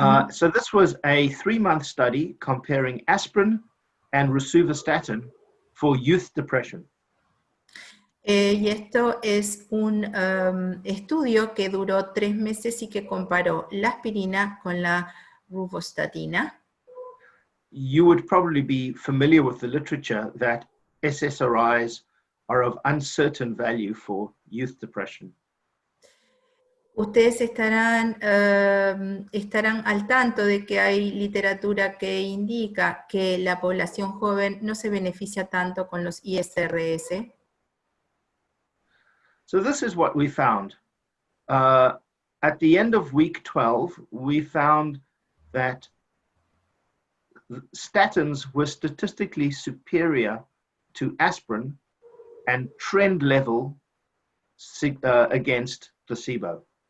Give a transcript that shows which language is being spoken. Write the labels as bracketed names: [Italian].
[English] So this was a 3-month study comparing aspirin and rosuvastatin for youth depression. [Spanish] Y esto es un estudio que duró 3 meses y que comparó la aspirina con la rosuvastatina. [English] You would probably be familiar with the literature that SSRIs are of uncertain value for youth depression. [Spanish] Ustedes estarán al tanto de que hay literatura que indica que la población joven no se beneficia tanto con los ISRS. [English] So this is what we found. At the end of week 12, we found that statins were statistically superior to aspirin and trend level against placebo.